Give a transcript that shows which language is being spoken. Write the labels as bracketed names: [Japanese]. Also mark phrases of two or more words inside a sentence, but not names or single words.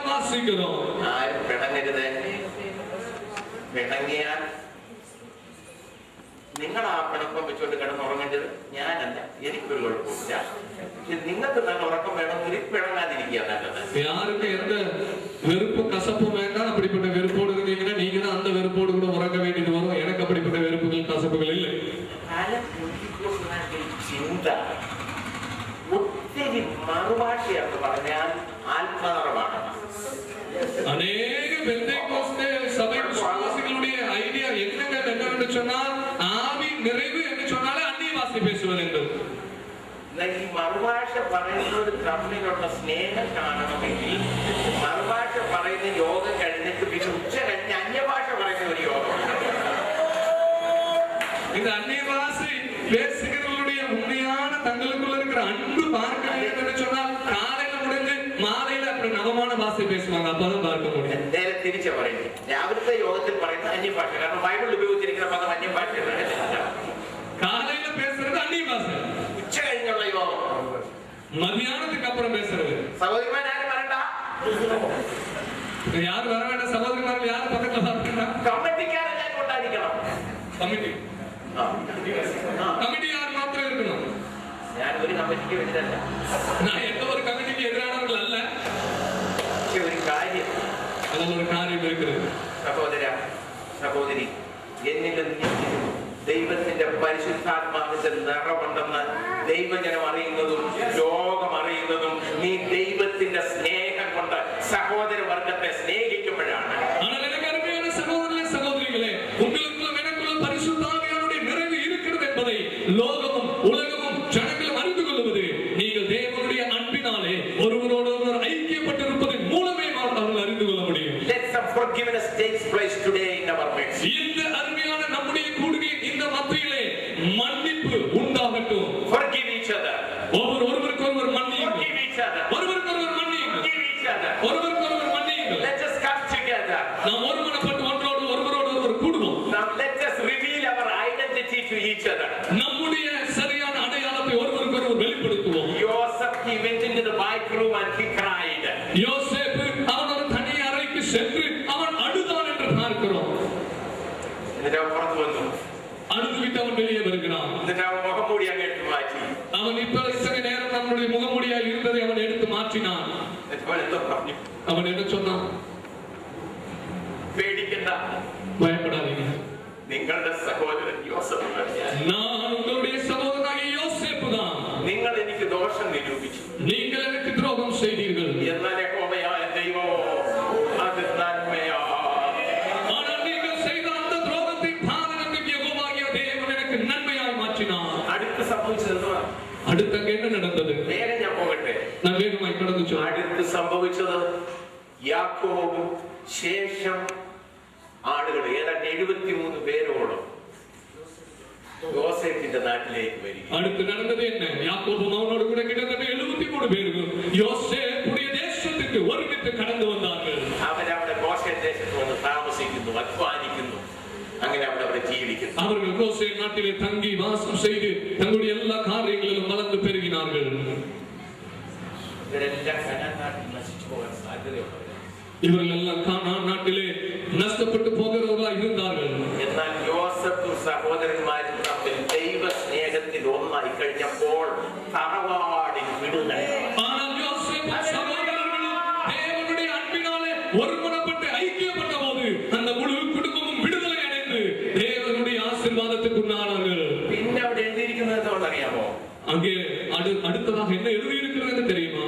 [Tamil] வாசிக்கிறோம். [Malayalam] பிணங்கരുത്. പിണങ്ങിയാൽ നിങ്ങൾ ആ പിണക്കം വെച്ചുകൊണ്ട് കിടന്നുറങ്ങേണ്ടത് ഞാനല്ല, എനിക്കൊരു കുഴപ്പമില്ല. നിങ്ങൾക്ക് നല്ല ഉറക്കം വേണമെങ്കിൽ പിണങ്ങാതിരിക്കുക നല്ലത്. [Tamil] யாருக்கு எந்த வெறுப்பு கசப்பும் வேண்டாம். அப்படிப்பட்ட வெறுப்போடு இருந்தீங்கன்னா நீங்க தான் அந்த வெறுப்போடு கூட உறங்க வேண்டியது வரும். எனக்கு அப்படிப்பட்ட வெறுப்புகள் கசப்புகள் இல்லை. [Malayalam] ചിന്ത ഒത്തിരി മറുഭാഷയെന്ന് പറഞ്ഞാൽ ആത്മനിറവാണ്. [Tamil] அநேக பெந்தேகோஸ்தே சபை விசுவாசிகளுடைய ஐடியா என்னவென்று சொன்னால் ஆவி நிறைவு என்று சொன்னாலே அந்நிய பாஷை பேசுவது என்பது. [Malayalam] ഈ മറുഭാഷ പറയുന്നവർ തമ്മിലുള്ള സ്നേഹം കാണണമെങ്കിൽ മറുഭാഷ പറയുന്ന യോഗം കഴിഞ്ഞിട്ട് പിന്നെ ഉച്ച കഴിഞ്ഞ് അന്യഭാഷ പറയുന്ന ഒരു യോഗം. [Tamil] இந்த அந்நிய பாஷை பேசுகிறவர்களுடைய உண்மையான தங்களுக்குள்ள இருக்கிற அன்பு பார்க்க வேண்டும் என்று சொன்னால் காலையில முடிஞ்சு மாலையில அப்படி நவமான பாஷை பேசுவாங்க. அப்பதான் பார்க்க முடியும். [Malayalam] നേരെ തിരിച്ചു പറയുന്നത് രാവിലത്തെ യോഗത്തിൽ പറയുന്ന അന്യഭാഷ. കാരണം ബൈബിളിൽ ഉപയോഗിച്ചിരിക്കുന്ന പദം അന്യഭാഷ. [Tamil] காலையில பேசுறது அந்நிய பாஷை. [Malayalam] ഉച്ച കഴിഞ്ഞുള്ള യോഗം [Tamil] மதியானத்துக்கு அப்புறம் பேசுறது. [Malayalam] സഹോദരിമാർ ആരും വരണ്ട, [Tamil] யாரு வர வேண்டாம். சகோதரிமார்கள் யாரு பக்கத்துல வர வேண்டாம். [Malayalam] കമ്മിറ്റിക്കാരെല്ലാം കൊണ്ടായിരിക്കണം. [Tamil] கமிட்டி கமிட்டி யார் மாத்திரம் இருக்கணும். [Malayalam] ഞാൻ ഒരു കമ്മിറ്റിക്ക് എതിരല്ല, [Tamil] நான் எந்த ஒரு கமிட்டிக்கு எதிரானவர்கள் அல்ல. [Malayalam] ഒരു കാര്യം, [Tamil] அதில் ஒரு காரியம் இருக்கிறது. [Malayalam] സഹോദര സഹോദരി, എന്നിലും ദൈവത്തിന്റെ പരിശുദ്ധാത്മാവിന്റെ നിറമുണ്ടെന്ന് ദൈവജനം അറിയുന്നതും ലോകം അറിയുന്നതും നീ ദൈവത്തിന്റെ സ്നേഹം കൊണ്ട് സഹോദരവർഗത്തെ സ്നേഹിക്കുമ്പോഴാണ്. [Tamil] லோகமும் உலகமும் ஜனங்களும் அறிந்து கொள்வது நீங்கள் தேவனுடைய அன்பினாலே ஒருவரோடு ஒருவர் ஐக்கியப்பட்டிருப்பதன் மூலமே அவர்கள் அறிந்து கொள்ள முடியும். [English] Let some forgiveness takes place today in our midst. [Tamil] இந்த அருமையான நம்முடைய கூடுகையின் இந்த மத்தியிலே மன்னிப்பு உண்டாகட்டும். [English] Forgive each other. [Tamil] ஒருவருக்கு ஒருவர் மன்னியுங்கள். [English] Forgive each other. [Tamil] ஒருவருக்கு ஒருவர் மன்னியுங்கள். [English] Forgive each other. [Tamil] ஒருவருக்கு ஒருவர் மன்னியுங்கள். [English] Let us come together. [Tamil] நாம் ஒருமனப்பட்டு ஒருவரோடு ஒருவர் கூடுவோம். [English] Now let us reveal our identity to each other. [Tamil] நம்முடைய சரியான அடையாளத்தை ஒருவருக்கு ஒருவர் வெளிப்படுத்துவோம். [English] Joseph, he went into the white room and he cried. [Tamil] யோசேப்பு அவன் ஒரு தனி அறைக்கு சென்று அவன் அழுதான் என்று பார்க்கிறோம். [Malayalam] എന്നിട്ട് അവൻ പുറത്തു വന്നു. [Tamil] அழுதுவிட்டு அவன் வெளியே வருகிறான். [Malayalam] എന്നിട്ട് അവൻ മുഖംമൂടി അങ്ങ് എടുത്തു മാറ്റി. [Tamil] அவன் இப்ப இத்தனை நேரம் நம்முடைய முகமூடியாய் இருந்ததை அவன் எடுத்து மாற்றினான். அவன் என்ன சொன்னான்? [Malayalam] പേടിക്കണ്ട, [Tamil] பயப்படாதீங்க, [Malayalam] നിങ്ങളുടെ സഹോദരൻ യോസേഫ്. [Tamil] நான் உங்களுடைய சகோதரனாகிய யோசேப்பு தான். [Malayalam] നിങ്ങൾ എനിക്ക് ദോഷം നിരൂപിച്ചു, [Tamil] நீங்கள் எனக்கு துரோகம் செய்தீர்கள். [Malayalam] എന്നാൽ യഹോവയായ ദൈവമോ അത് നന്മയാ. [Tamil] ஆனால் நீங்கள் செய்த அந்த துரோகத்தை பாதகத்துக்கு யெகோவாகிய தேவன் எனக்கு நன்மையாய் மாற்றினார். [Malayalam] അടുത്ത് സംഭവിച്ചത് [Tamil] அடுத்து அங்க என்ன நடந்தது? [Malayalam] വേഗം ഞാൻ പോകട്ടെ. [Tamil] நான் வேகமாய் கடந்து செல்றேன். [Malayalam] അടുത്ത് സംഭവിച്ചത് യാക്കോബും ശേഷം ആളുകൾ ഏതാണ്ട് 73 പേരോളം യോസേപ്പിന്റെ നാട്ടിലേക്ക് വരിക. [Tamil] அடுத்து நடந்தது என்ன? யாக்கோபும் அவனோடு கூட கிட்டத்தட்ட 73 பேர்கள் யோசேப்புடைய தேசத்துக்கு ஒருமித்து கடந்து வந்தார்கள். [Malayalam] അവരവിടെ ഗോശേൻ ദേശത്ത് വന്ന് താമസിക്കുന്നു, അധ്വാനിക്കുന്നു, അങ്ങനെ അവിടെ ജീവിക്കുന്നു. [Tamil] அவர்கள் கோசேன் நாட்டிலே தங்கி வாசம் செய்து தங்களுடைய எல்லா காரியங்களிலும் வளர்ந்து பெருகினார்கள். [Malayalam] ഇവരെല്ലാം കനാൻ നാട്ടിൽ നശിച്ചു പോകാൻ സാധ്യതയുള്ളവർ. [Tamil] இவர்கள் எல்லாம் கானான் நாட்டிலே நஷ்டப்பட்டு போகிறவர்களாய் இருந்தார்கள். [Malayalam] എന്നാൽ യോസേഫും സഹോദരന്മാരും തമ്മിൽ ദൈവ സ്നേഹത്തിൽ ഒന്നായി കഴിഞ്ഞപ്പോൾ തറവാടിൽ വിടുതല. [Tamil] ஆனால் யோசேப்பும் சகோதரர்களும் தேவனுடைய அன்பினாலே ஒருமனப்பட்டு ஐக்கியப்பட்டபோது அந்த முழு குடும்பமும் விடுதலை அடைந்து தேவனுடைய ஆசீர்வாதத்துக்கு உண்டானார்கள். [Malayalam] പിന്നെ അവിടെ എഴുതിയിരിക്കുന്നത് എന്താണെന്ന് അറിയാമോ? [Tamil] அங்கே அடுத்ததாக என்ன எழுதியிருக்கிறது தெரியுமா?